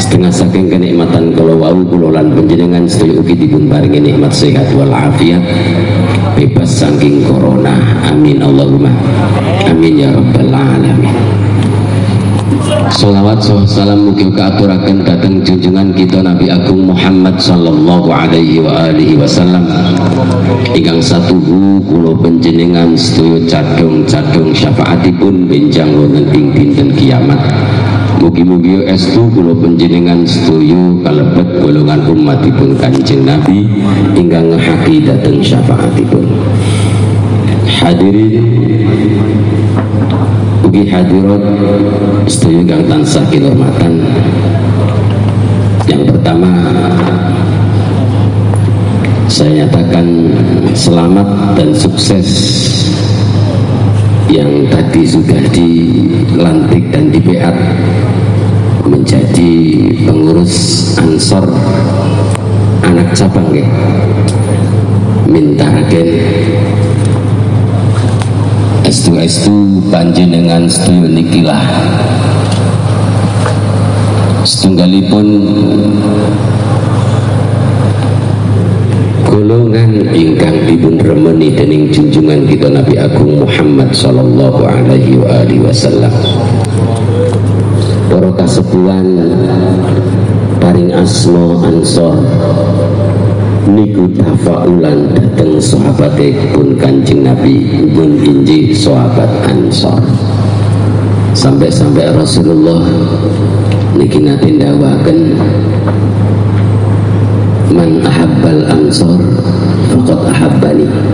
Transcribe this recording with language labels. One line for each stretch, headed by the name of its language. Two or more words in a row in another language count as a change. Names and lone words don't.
Javanese: setengah saking kenikmatan kalau wau kula lan panjenengan sedaya ugi dipun paringi nikmat sehat wal afiat, bebas saking corona.
Arabic: آمين اللهم آمين يا رب العالمين.
Javanese: Salawat salam mugi kaaturaken dhateng junjungan kita Nabi Agung Muhammad
Arabic: صلى الله عليه وعلى آله وسلم
Javanese: ingkang satuhu kula panjenengan sedaya cadhong-cadhong syafaatipun benjang wonten ing dinten kiamat. Mugi-mugi estu kula panjenengan sedaya kalebet golongan umatipun Kanjeng Nabi ingkang ngehaki dhateng syafaatipun. Hadirin ugi hadirat sedaya kang tansah kinurmatan.
Indonesian: Yang pertama saya nyatakan selamat dan sukses yang tadi sudah dilantik dan dibeat menjadi pengurus Ansor anak cabang ya mintaraken
Javanese: estu panjenengan sedaya nikilah setunggalipun golongan ingkang dipun remeni dening junjungan kita Nabi Agung Muhammad
Arabic: صلى الله عليه وعلى آله وسلم.
Javanese: Para kasepuhan paring asma Ansor niku tafaulan dhateng sahabatipun Kanjeng Nabi pun injih sahabat Ansor. Sampai-sampai Rasulullah niki nate ndawaken
Arabic: من أحب الأنصار فقد أحبني.